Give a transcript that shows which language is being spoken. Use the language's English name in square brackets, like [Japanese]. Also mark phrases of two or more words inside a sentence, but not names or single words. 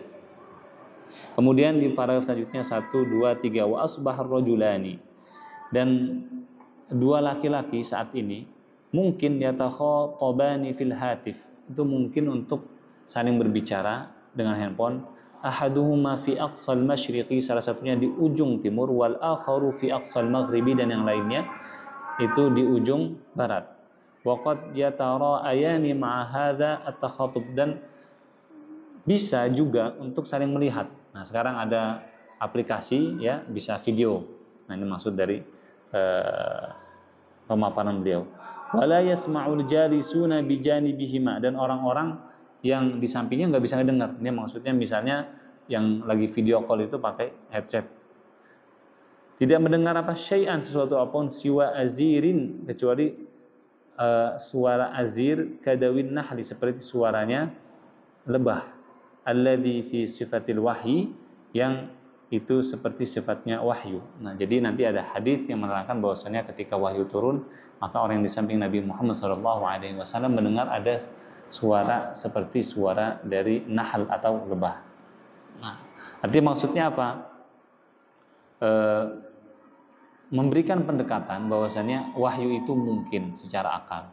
[Indonesian] Kemudian di paragraf selanjutnya 1, 2, 3, [Arabic] وأصبح الرجلان, [Indonesian] dan dua laki-laki saat ini mungkin [Arabic] يتخاطبان في الهاتف, [Indonesian] itu mungkin untuk saling berbicara dengan handphone. [Arabic] أحدهما في أقصى المشرق, [Indonesian] salah satunya di ujung timur, [Arabic] والآخر في أقصى المغرب, [Indonesian] dan yang lainnya itu di ujung barat. [Arabic] وقد يتراءيان مع هذا التخاطب, [Indonesian] dan bisa juga untuk saling melihat. Nah, sekarang ada aplikasi ya, bisa video. Nah, ini maksud dari pemaparan beliau. [Arabic] ولا يسمع الجالسون بجانبهما, [Indonesian] dan orang-orang yang di sampingnya nggak bisa ngedengar. Ini maksudnya misalnya yang lagi [English] video call [Indonesian] itu pakai headset. Tidak mendengar apa syai'an, sesuatu apapun, [Arabic] سوى أزيز, [Indonesian] kecuali suara azir, [Arabic] كدوي النحل, [Indonesian] seperti suaranya lebah. [Arabic] الذي في صفة الوحي, [Indonesian] yang itu seperti sifatnya wahyu. Nah, jadi nanti ada hadis yang menerangkan bahwasanya ketika wahyu turun, maka orang yang di samping Nabi Muhammad SAW mendengar ada suara seperti suara dari nahl atau lebah. Nah, artinya maksudnya apa? Memberikan pendekatan bahwasanya wahyu itu mungkin secara akal.